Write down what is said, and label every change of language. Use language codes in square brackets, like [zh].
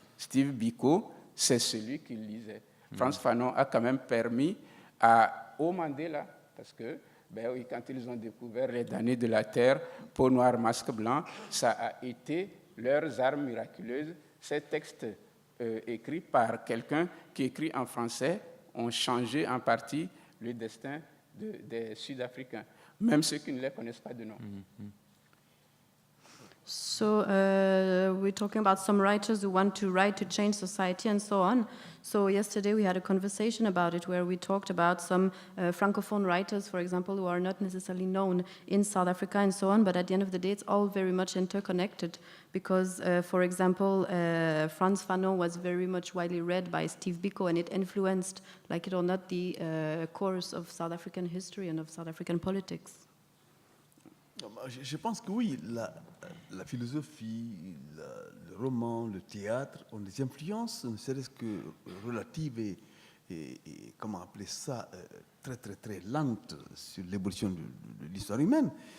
[fr] Steve Biko, c'est celui qui lisait. Frantz Fanon a quand même permis au Mandela, parce que quand ils ont découvert les damnés de la terre, peau noire, masque blanc, ça a été leurs armes miraculeuses. Ces textes écrits par quelqu'un qui écrit en français ont changé en partie le destin des Sud-Africains, même ceux qui ne les connaissent pas de nom. [en] So we're talking about some writers who want to write to change society and so on. So yesterday we had a conversation about it where we talked about some Francophone writers, for example, who are not necessarily known in South Africa and so on, but at the end of the day it's all very much interconnected because, for example, Frantz Fanon was very much widely read by Steve Biko and it influenced, like it or not, the course of South African history and of South African politics. [fr] Je pense que oui, la philosophie, le roman, le théâtre ont des influences, ne serait-ce que relatives et comment appeler ça, très très très lentes sur l'évolution de l'histoire humaine.